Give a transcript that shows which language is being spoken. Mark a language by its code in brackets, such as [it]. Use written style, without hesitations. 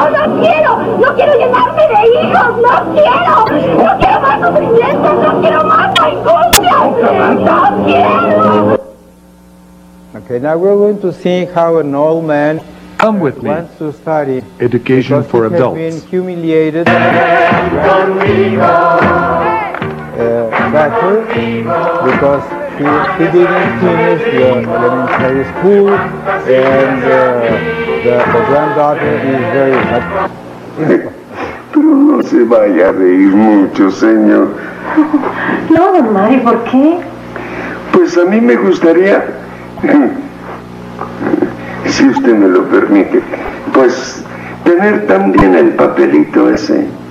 [es] No quiero llenarme de hijos, no quiero más sufrimiento, no quiero más angustia, no quiero. [en] Okay, now we're going to see how an old man Come with me. wants to study Education for because he adults. has been humiliated better because he didn't finish the elementary school, and the granddaughter is very... [es] Pero no se vaya a reír mucho, señor. No, don Mario, ¿por qué? Pues a mí me gustaría si usted me lo permite, pues tener también el papelito ese.